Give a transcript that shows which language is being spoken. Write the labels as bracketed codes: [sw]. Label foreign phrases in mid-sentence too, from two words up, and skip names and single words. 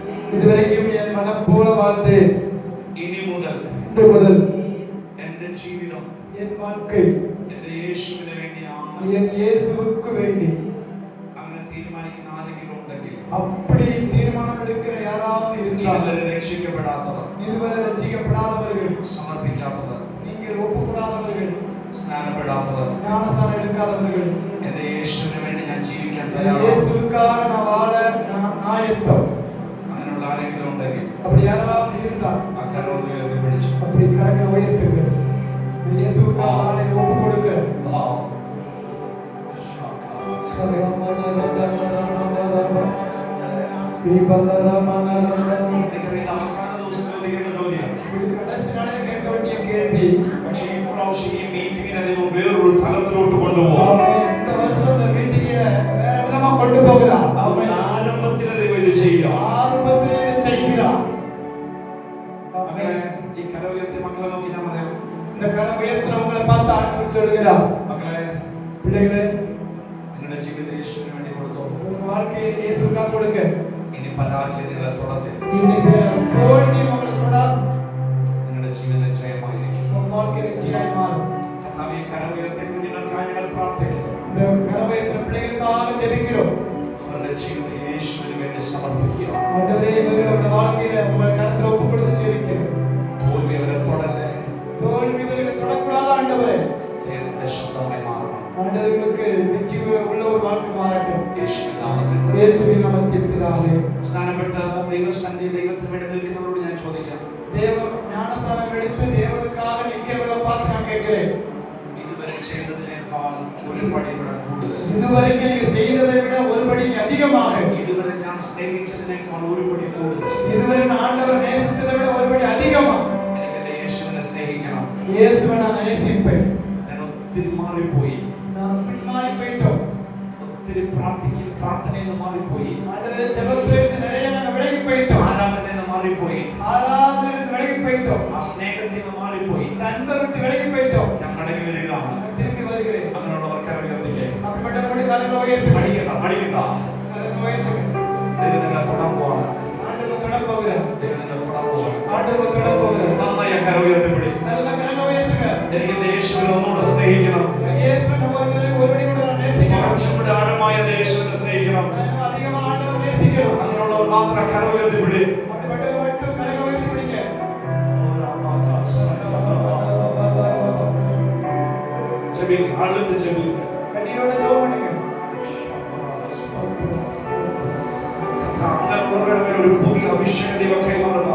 [ta] இதுவரைக்கும் என் மனம் போல வாழ்ந்தேன். [ml] ഇനി മുതൽ [ta] இன்று முதல் [ml] എന്റെ ജീവിതം [ta] என் வாழ்க்கை [ml] എന്റെ യേശുവിന് വേണ്ടിയാണ്. [ta] என் இயேசுவுக்கு வேண்டி. [ml] അങ്ങനെ തീരുമാനിക്കുന്ന ആരെങ്കിലും ഉണ്ടെങ്കിൽ, [ta] அப்படி தீர்மானம் எடுக்கிற யாராவது இருந்தால், [ml] ഇതുവരെ രക്ഷിക്കപ്പെടാത്തവർ, [ta] இதுவரை ரட்சிக்கப்படாதவர்கள், [ml] സമർപ്പിക്കാത്തവർ, [ta] நீங்கள் ഒപ്പുകൂടാதவர்கள், [ml] സ്നാനപ്പെടാത്തവർ, [ta] ஞானஸ்நானம் எடுக்காதவர்கள், [ml] എന്റെ യേശുവിന് വേണ്ടി ഞാൻ ജീവിക്കാൻ [ta] என் [ml] തയ്യാറാണ്, [ta] இயேசுவுக்காக நான் வாழ நான் ஆயத்தம். [ml] അങ്ങനെയുള്ള ആരെങ്കിലും ഉണ്ടെങ്കിൽ [ta] அப்படி யாராவது இருந்தால் [ml] അക്കരോട് ഉയർത്തി പിടിച്ചു [ta] அப்படி கரங்களை உயர்த்துங்கள். நான் இயேசுவுக்காக வாழ ஒப்பு கொடுக்கிறேன். [ml] എനിക്കറിയാം അവസാന ദിവസം ചോദിക്കേണ്ട ചോദ്യം. [ta] கடைசி நாளில் கேட்க வேண்டிய கேள்வி. [ml] പക്ഷേ ഈ പ്രാവശ്യം ഈ മീറ്റിങ്ങിനെ ദൈവം വേറൊരു തലത്തിലോട്ട് കൊണ്ടുപോകും. [ta] இந்த வருஷம் இந்த மீட்டிங்கை வேற விதமா கொண்டு போகிறார். [ml] അവൻ ആരംഭത്തിലെ ദൈവം ഇത് ചെയ്യും. [ta] ஆரம்பத்திலே இதை செய்கிறார். [ml] മക്കളെ, ഈ കര ഉയർത്തി മക്കളെ നോക്കി ഞാൻ പറയാം. [ta] இந்த கரம் உயர்த்துறவங்களை பார்த்து ஆண்டவர் சொல்கிறார், [ml] മക്കളെ, [ta] பிள்ளைகளே, [ml] നിങ്ങളുടെ ജീവിതം യേശുവിന് വേണ്ടി കൊടുത്തോ. [ta] உங்க வாழ்க்கையை இயேசுவுக்காக கொடுங்க. [ml] ഇനി പരാജയം നിങ്ങളെ തൊടത്തില്ല. [ta] இன்னைக்கு தோல்வி உங்களை தொடாது. [ml] നിങ്ങളുടെ ജീവിതം ജയമായിരിക്കും. [ta] உங்க வாழ்க்கை வெற்றியாய் மாறும். [ml] കർത്താവേ, ഈ കര ഉയർത്തി കുഞ്ഞുങ്ങൾക്കായി ഞങ്ങൾ പ്രാർത്ഥിക്കുന്നു. [ta] இந்த கரம் உயர்த்துற பிள்ளைகளுக்காக ஜெபிக்கிறோம். [ml] അവരുടെ ജീവിതം യേശുവിന് വേണ്ടി സമർപ്പിക്കുക. [ta] ஆண்டவரே, இவர்களுடைய வாழ்க்கையில உங்கள் கரத்துல ஒப்பு கொடுத்து ஜெபிக்கிறோம். [ml] തോൽവി അവരെ തൊടല്ലേ. [ta] தோல்வி இவர்களை தொடக்கூடாது ஆண்டவரே. [ml] ജയത്തിന്റെ ശബ്ദമായി മാറണം. [ta] ஆண்டவர்களுக்கு வெற்றி உள்ள ஒரு வாழ்க்கை மாறட்டும். [ml] യേശുവിൻ നാമത്തിൽ [ta] இயேசுவின் நாமத்தில் பிதாவே. [ml] സ്നാനപ്പെട്ട ദൈവസന്നിധി ദൈവത്തിന് വേണ്ടി നിൽക്കുന്നവരോട് ഞാൻ ചോദിക്കാം. [ta] தேவ ஞானஸ்நானம் எடுத்து தேவனுக்காக நிற்கிறவர்களை பார்த்து நான் கேட்கிறேன், [ml] ഇതുവരെ ചെയ്തതിനേക്കാൾ ഒരു പടി ഇവിടെ കൂടുതൽ, [ta] இதுவரைக்கும் நீங்க செய்ததை விட ஒரு படி அதிகமாக, [ml] ഇതുവരെ ഞാൻ സ്നേഹിച്ചതിനേക്കാൾ ഒരു പടി കൂടുതൽ [ta] இதுவரை நான் ஆண்டவர் நேசித்ததை விட ஒரு படி அதிகமா [ml] എനിക്ക് എന്റെ യേശുവിനെ സ്നേഹിക്കണം. [ta] இயேசுவை நான் நேசிப்பேன். [ml] ഞാൻ ഒത്തിരി മാറിപ്പോയി. [ta] நான் பின்மாறி போயிட்டோம். [ml] ഒത്തിരി പ്രാർത്ഥനയിൽ നിന്ന് മാറിപ്പോയി. [ta] ஆண்டவரே, ஜெபத்திலிருந்து நிறைய நாங்க விலகி போயிட்டோம். [ml] ആരാധനയിൽ നിന്ന് മാറിപ്പോയി. [ta] ஆராதனையிலிருந்து விலகி போயிட்டோம். [ml] ആ സ്നേഹത്തിൽ നിന്ന് മാറിപ്പോയി. [ta] இந்த അன்பை விட்டு விலகி போயிட்டோம். [ml] ഞാൻ മടങ്ങി വരികയാണ്. [ta] நான் திரும்பி வருகிறேன். [ml] അങ്ങനെയുള്ളവർ കരയുയർത്തില്ലേ. [ta] அப்படிப்பட்ட காரியங்களை உயர்த்து [ml] മടിക്കണ്ട, മടിക്കണ്ട. [ta] காரியங்களை உயர்த்துங்க. [ml] ദൈവം നിങ്ങളെ തൊടാൻ പോവാണ്. [ta] ஆண்டவரை தொட போகிறார். [ml] ദൈവം നിങ്ങളെ തൊടാൻ പോവാണ്. [ta] ஆண்டவரை தொட போகிறார். [ml] നന്നായി ആ കര ഉയർത്തിപ്പിടി. [ta] நல்ல காரியங்களை உயர்த்துங்க. [ml] എനിക്ക് എന്റെ യേശുവിനെ ഒന്നുകൂടെ സ്നേഹിക്കണം. [ta] இயேசுவை ஒரு படி கூட நான் நேசிக்கிறேன். [ml] കുറച്ചുകൂടെ ആഴമായ എന്റെ യേശുവിനെ സ്നേഹിക്കണം. [ta] இன்னும் அதிகமா ஆண்டவரை நேசிக்கணும். [ml] അങ്ങനെയുള്ളവർ മാത്രം കര ഉയർത്തിപ്പിടി. [ta] அப்படிப்பட்ட மட்டும் கரங்களை உயர்த்தி பிடிங்க. அழுது ஜெபி. கண்ணீரோட ஜெபம் பண்ணுங்க. [ml] അങ്ങനെയുള്ളവരുടെ മേൽ ഒരു പുതിയ അഭിഷേകം ദൈവം കൈമാറട്ടെ.